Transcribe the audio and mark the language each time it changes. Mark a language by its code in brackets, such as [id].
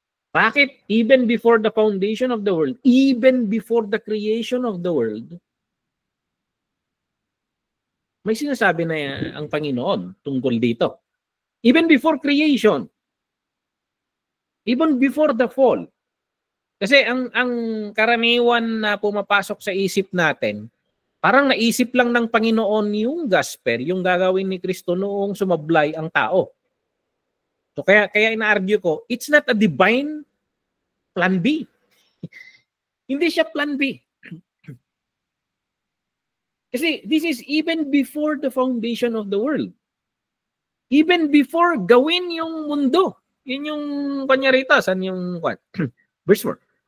[tl] Bakit [en] even before the foundation of the world, even before the creation of the world, [tl] may sinasabi na ang Panginoon tungkol dito? [en] Even before creation, even before the fall. [tl] Kasi ang karaniwan na pumapasok sa isip natin, parang naisip lang ng Panginoon yung gospel, yung gagawin ni Kristo noong sumablay ang tao. [en] So [tl] kaya ina-argue ko, [en] it's not a divine plan B. [tl] Hindi siya [en] plan B. [tl] Kasi [en] this is even before the foundation of the world. Even before [tl] gawin yung mundo. Yun yung kanyarita. Saan yung what? Verse 4.